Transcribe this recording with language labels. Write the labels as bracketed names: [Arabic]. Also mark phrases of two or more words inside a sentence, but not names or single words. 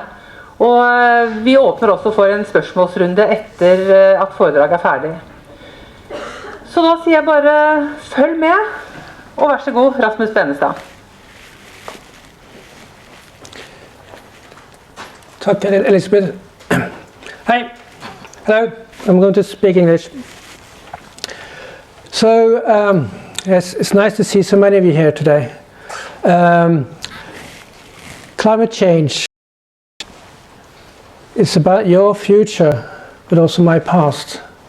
[Norwegian] Og vi åpner også for en spørsmålsrunde etter at foredraget er ferdig. Så da sier jeg bare følg med. Og vær så god, Rasmus Benestad. Takk, Elisabeth. [English] Hi. Hello. I'm going to speak English. So, yes, it's nice to see so many of you here today. Climate change is about your future, but also my past.